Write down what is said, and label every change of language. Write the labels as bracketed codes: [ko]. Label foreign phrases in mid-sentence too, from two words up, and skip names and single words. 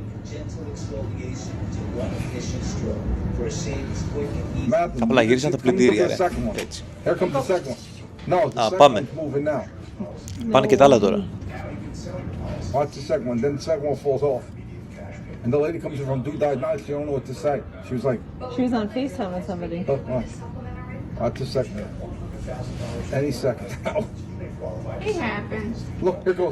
[el] Απλά γύρισαν τα πλυντήρια, ρε. Έτσι. Α, πάμε. Πάνε και τα άλλα τώρα. [en] Watch the second one, then the second one falls off. And the lady comes in from Dude Died Night, she don't know what to say. She was like... She was on FaceTime with somebody. Watch the second one. Any second now. It happens. Look, here goes.